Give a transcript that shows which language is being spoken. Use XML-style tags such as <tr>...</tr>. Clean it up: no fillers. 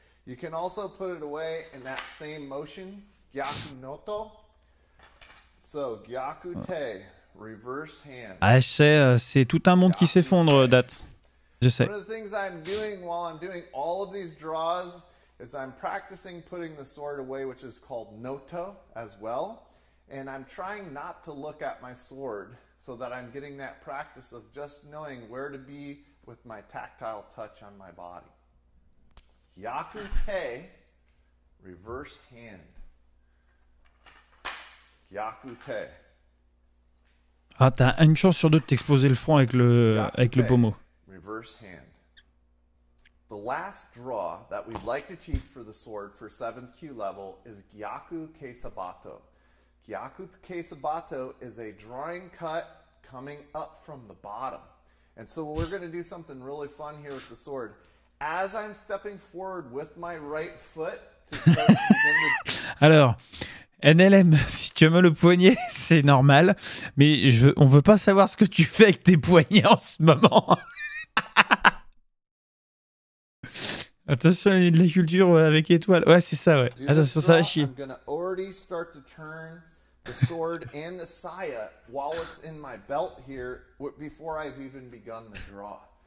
<en>You can also put it away in that same motion, Gyakunoto. So, Gyakute, reverse hand.</en> <fr>Ah, je sais, c'est tout un monde qui s'effondre, Date. Je sais.</fr> <en>One of the things I'm doing while I'm doing all of these draws is I'm practicing putting the sword away, which is called noto as well. And I'm trying not to look at my sword so that I'm getting that practice of just knowing where to be with my tactile touch on my body. Gyakute, reverse hand. Gyakute.</en> <fr>Ah, t'as une chance sur deux de t'exposer le front avec le pommeau.</fr> <en>Reverse hand. The last draw that we'd like to teach for the sword for 7th Q level is Gyaku Keisabato. Gyaku Keisabato is a drawing cut coming up from the bottom. And so we're going to do something really fun here with the sword. As I'm stepping forward with my right foot to start to begin to...</en> <fr>Alors, NLM, si tu aimes le poignet, c'est normal, mais on veut pas savoir ce que tu fais avec tes poignets en ce moment. Attention, il y a de la culture avec étoile. Ouais, c'est ça, ouais. Attention, ça va chier.</fr> <en>I'm going to already start to turn the sword and the saya while it's in my belt here before I've even begun the draw.</en>